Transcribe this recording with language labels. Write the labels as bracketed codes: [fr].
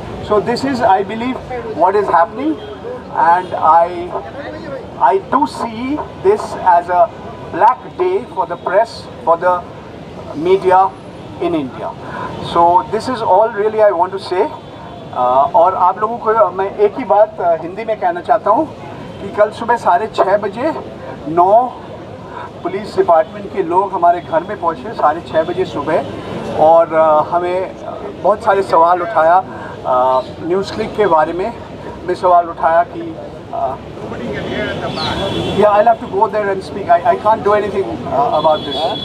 [en] So this is, I believe, what is happening, and I do see this as a black day for the press, for the media in India. So this is all really I want to say. [hi] और आप लोगों को मैं एक ही बात हिंदी में कहना चाहता हूँ कि कल सुबह 6:30 बजे 9 पुलिस डिपार्टमेंट के लोग हमारे घर में पहुँचे 6:30 बजे सुबह, और हमें बहुत सारे सवाल उठाया NewsClick के बारे में सवाल उठाया कि [en] yeah, I'll have to go there and speak. I can't do anything about this.